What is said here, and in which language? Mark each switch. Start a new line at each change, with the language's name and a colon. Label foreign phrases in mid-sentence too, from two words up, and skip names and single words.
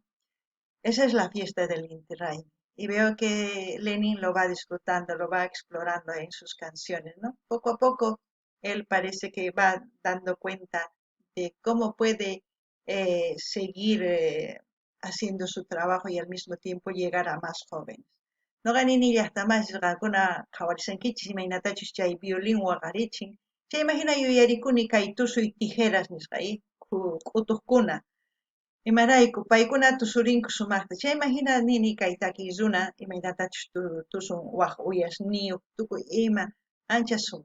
Spanish: Esa es la fiesta del Inti Raymi. Y veo que Lenin lo va disfrutando, lo va explorando en sus canciones, ¿no? Poco a poco él parece que va dando cuenta de cómo puede seguir haciendo su trabajo y al mismo tiempo llegar a más jóvenes.
Quechua: Noqa nini llaqtamashqakuna qhawarisankichis imaynatachus chay violín waqarichin. Chay imagina yuyarikuni kay tusuy tijeras nisqay q'utuqkuna. Imarayku paykuna tusurinku sumaqta. Chay imagina nini kay takiy runa imaynatachus tusun waq uyasniyuq tukuy ima ancha sumaq.